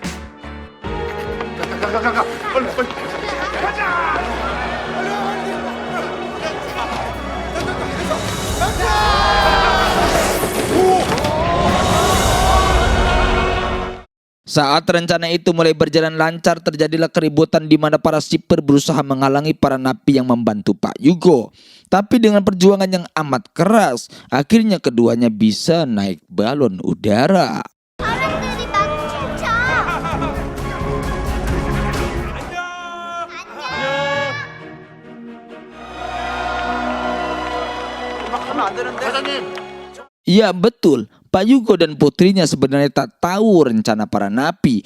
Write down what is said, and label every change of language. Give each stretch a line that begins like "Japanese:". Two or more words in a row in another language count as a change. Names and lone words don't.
Indonesian: Saat rencana itu mulai berjalan lancar, terjadilah keributan di mana para sipir berusaha menghalangi para napi yang membantu Pak Yugo. Tapi dengan perjuangan yang amat keras, akhirnya keduanya bisa naik balon udara.
Korean: 사람들이 막 춤춰.
Indonesian: Ya betul, Pak Yugo dan putrinya sebenarnya tak tahu rencana para napi.